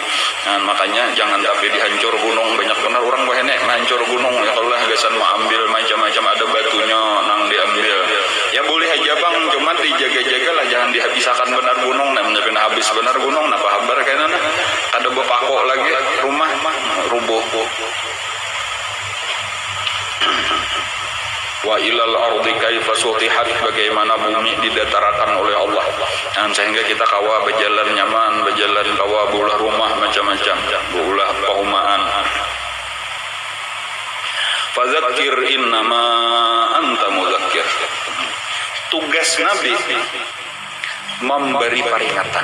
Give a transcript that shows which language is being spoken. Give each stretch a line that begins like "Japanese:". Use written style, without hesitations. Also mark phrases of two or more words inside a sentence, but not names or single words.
Banjar: Makanya jangan tapi dihancur gunung. Banyak benar orang wah ini hancur gunung ya, kalau lah gasan mau ambil macam-macam ada batunya nang diambil. Ya boleh aja bang, cuma dijaga-jaga lah, jangan dihabiskan benar gunung. Namanya habis benar gunung, napa habar kayaknya ada bepako lagi rumah rubuh.
Arabic: وإلى الأرض كيف سطحت,
Banjar: bagaimana bumi didatarakan oleh Allah. Sehingga kita kawa berjalan nyaman, berjalan kawa bulah rumah macam-macam, bulah perumahan.
Arabic: فذكر إنما أنت مذكر.
Banjar: Tugas Nabi memberi peringatan.